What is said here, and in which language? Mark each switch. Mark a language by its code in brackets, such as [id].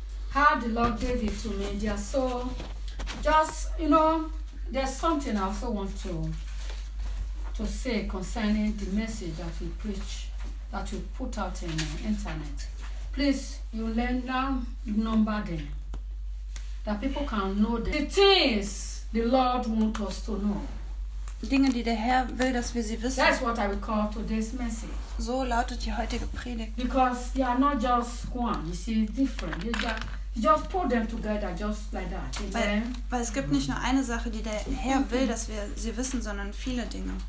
[en] How the Lord gave it to me, dear soul. Just, you know, there's something I also want to say concerning the message that we preach, that we put out in the internet. Please, you learn now, number them, that people can know them. The things the Lord wants us to know. [de] Die Dinge, die der Herr will, dass wir sie wissen. [en] That's what I will call today's message. [de] So lautet die heutige Predigt. [en] Because they are not just one, you see, different. Just put them together, just like that. [de] Weil es gibt nicht nur eine Sache, die der Herr will, dass wir sie wissen, sondern viele Dinge.